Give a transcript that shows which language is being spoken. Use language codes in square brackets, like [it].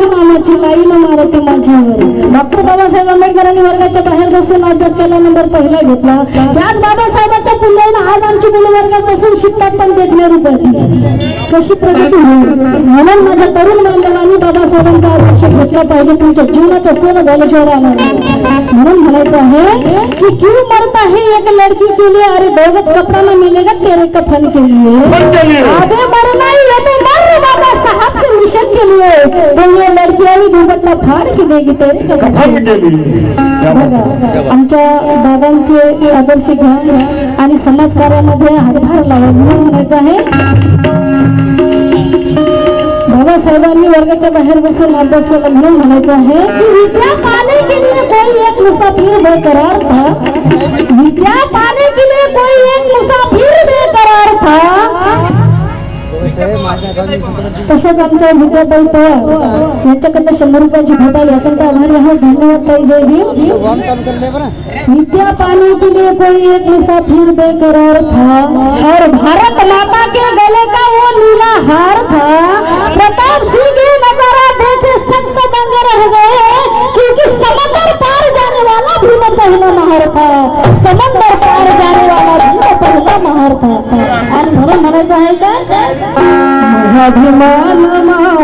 [mr] आमची लाईन मारते माझ्यावर। डॉक्टर बाबासाहेब आंबेडकरांनी वर्गाच्या बाहेर बसून अभ्यास केला, नंबर पहिला घेतला। त्याच बाबासाहेबांच्या पुण्याला आज आमची मुलं वर्गात बसून शिकतात, पण देखण्या रूपाची कशी प्रगती होईल। म्हणून माझ्या तरुण बांधवांनी बाबासाहेबांचा आदर्श घेतला पाहिजे, तुमच्या जीवनाचं सोनं झाल्याशिवाय राहणार नाही। म्हणून म्हणायचं आहे की [hi] क्यों मरता है एक लड़की के लिए, अरे दोगत कपड़ा में मिलेगा तेरे कफन के लिए। आगे मरना ही है तो मर बाबा साहब के मिशन के लिए, तो ये लड़कियां भी दुपट्टा फाड़ के देगी तेरे कफन के लिए। [mr] आमच्या दादांचे आदर्श घ्या आणि समाजकार्यामध्ये हातभार लावा। म्हणून म्हणायचं आहे बाबासाहेबांनी वर्गाच्या बाहेर बसून अभ्यास केला, म्हणून म्हणायचं आहे की [hi] विद्या पाने के लिए कोई एक मुसाफिर बेकरार था, विद्या पाने के लिए कोई एक मुसाफिर बेकरार था। [mr] तशाच आमच्या विद्याताई पवार यांच्याकडनं 100 रुपयाची भेट आली, आपण त्या आभारी आहोत। धन्यवाद ताई, जय भीम। [hi] विद्या पाने के लिए कोई एक मुसाफिर बेकरार था और भारत माता के गले का वो नीला हार था। प्रताप सिंह के नजारा देखे संत दंग रह गए, क्योंकि समंदर पार जाने वाला भी न पहला महार था, समंदर पार जाने वाला भी न पहला महार था। [mr] आणि म्हणून म्हणायचं आहे का अभिमान